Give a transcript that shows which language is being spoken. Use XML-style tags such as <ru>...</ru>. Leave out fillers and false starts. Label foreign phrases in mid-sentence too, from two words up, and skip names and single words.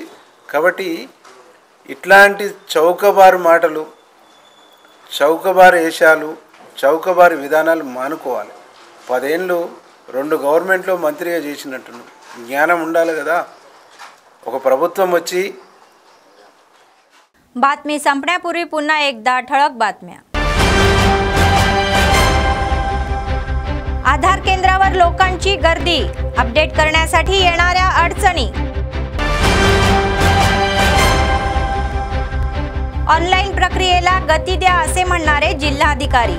<te>కాబట్టి ఇట్లాంటి చౌకబారు మాటలు, చౌకబారు వేషాలు, చౌకబారు విధానాలు మానుకోవాలి. 10 ఏళ్ళు 2 గవర్నమెంట్లో మంత్రిగా చేసినట్టు జ్ఞానం ఉండాలి కదా. ఒక ప్రభుత్వం వచ్చి</te> <mr>बातमी संपण्यापूर्वी पुन्हा एकदा ठळक बातम्या. आधार केंद्रावर लोकांची गर्दी, अपडेट करण्यासाठी येणाऱ्या अडचणी. ऑनलाईन प्रक्रियेला गती द्या असे म्हणणारे जिल्हाधिकारी.</mr>